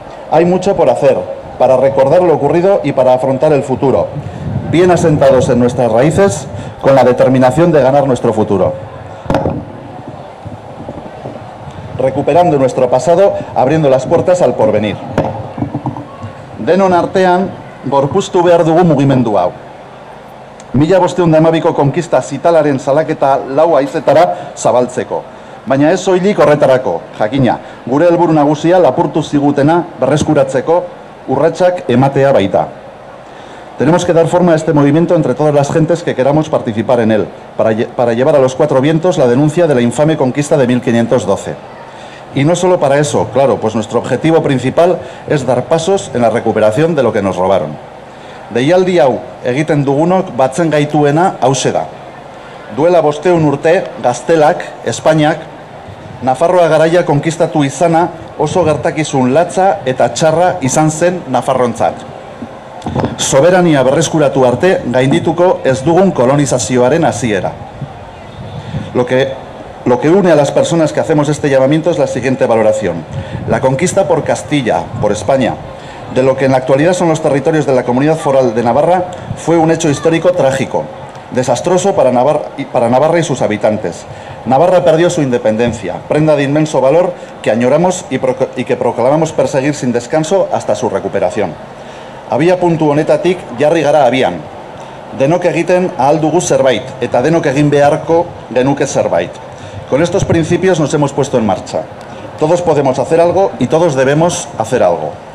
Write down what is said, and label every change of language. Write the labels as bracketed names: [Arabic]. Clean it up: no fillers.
[Spanish] Hay mucho por hacer, para recordar lo ocurrido y para afrontar el futuro, bien asentados en nuestras raíces, con la determinación de ganar nuestro futuro. Recuperando nuestro pasado, abriendo las puertas al porvenir. [Basque] Denon artean, gorpuztu behar dugu mugimendu hau. 1512ko konkista zitalaren salaketa 4 haizetara zabaltzeko. Baina ez soilik horretarako, jakina, gure helburu nagusia lapurtu zigutena berreskuratzeko urratsak ematea baita. [Spanish] Tenemos que dar forma a este movimiento entre todas las gentes que queramos participar en él, para llevar a los cuatro vientos la denuncia de la infame conquista de 1512. Y no solo para eso, claro, pues nuestro objetivo principal es dar pasos en la recuperación de lo que nos robaron. [Basque] Deialdi hau egiten dugunok batzen gaituena hause da. Duela 500 urte, Gaztelak, Espainiak, Nafarroa garaia konkistatu izana oso gertakizun latza eta txarra izan zen Nafarrontzat. Soberania berreskuratu arte gaindituko ez dugun kolonizazioaren hasiera. [Spanish] Lo que une a las personas que hacemos este llamamiento es la siguiente valoración. La conquista por Castilla, por España, de lo que en la actualidad son los territorios de la Comunidad Foral de Navarra, fue un hecho histórico trágico, desastroso para Navarra y sus habitantes. Navarra perdió su independencia, prenda de inmenso valor que añoramos y que proclamamos perseguir sin descanso hasta su recuperación. [Basque] Abia puntu honetatik jarri gara abian. Denok egiten ahal dugu zerbait, eta denok egin beharko genuke zerbait. [Spanish] Con estos principios nos hemos puesto en marcha. Todos podemos hacer algo y todos debemos hacer algo.